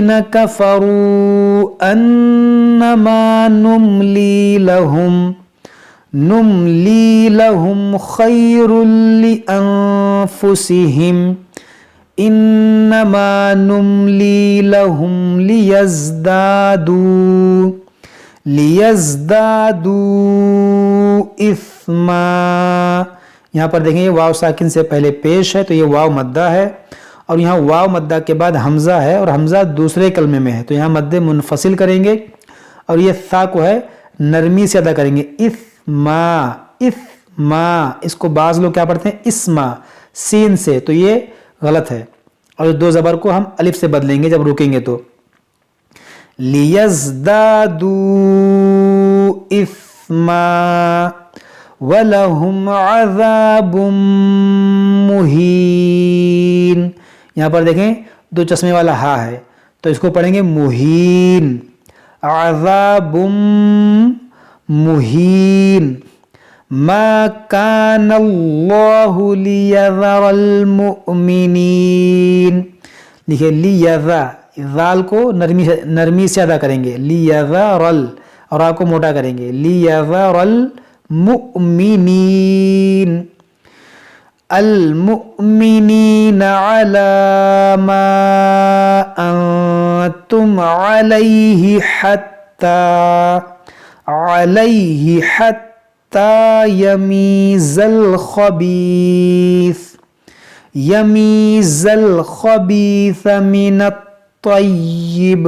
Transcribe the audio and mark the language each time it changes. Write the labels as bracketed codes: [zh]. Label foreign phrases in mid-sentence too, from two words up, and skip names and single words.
[ar] كفروا أنما نملي لهم نملي لهم خير لأنفسهم إنما نملي لهم ليزدادوا إثما. [hi] यहाँ पर देखें, ये वाव साकिन से पहले पेश है तो ये वाव मद्दा है, और यहाँ वाव मद्दा के बाद हमज़ा है और हमज़ा दूसरे कलमे में है, तो यहाँ मद्दे मुनफसिल करेंगे और ये सा को है नरमी से अदा करेंगे। इस्मा, इसको बाज़ लोग क्या पढ़ते हैं इस्मा सीन से, तो ये गलत है। और दो ज़बर को हम अलिफ से बदलेंगे जब रुकेंगे तो। [ar] ليزدادوا إثما ولهم عذاب مهين. [hi] यहाँ पर देखें दो चश्मे वाला हा है तो इसको पढ़ेंगे मुहीन। [ar] عذاب مهين. ما كان الله ليذر المؤمنين. [hi] देखिए लियज़ा, ज़ाल को नरमी से अदा करेंगे, लियज़रल, और आ को मोटा करेंगे, [ar] ليذر المؤمنين. المؤمنين على ما أنتم عليه حتى يميز الخبيث من الطيب.